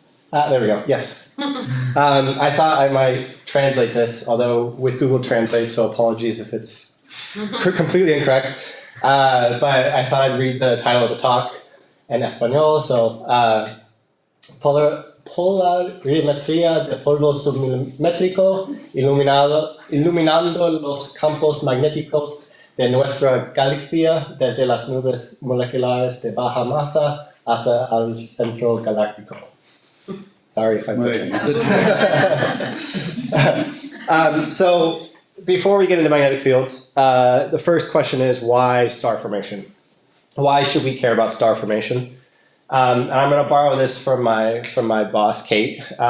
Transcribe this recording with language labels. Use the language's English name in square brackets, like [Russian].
[English] There we go, yes. I thought I might translate this, although with Google Translate, so apologies if it's completely incorrect. But I thought I'd read the title of the talk in Espanol. [Spanish] So, Polarimetría de polvo submilímetro iluminando los campos magnéticos de nuestra galaxia desde las nubes moleculares de baja masa hasta el centro galáctico. [English] Sorry if I butchered that. So before we get into magnetic fields, the first question is why star formation? Why should we care about star formation? And I'm going to borrow this from my boss, Kate.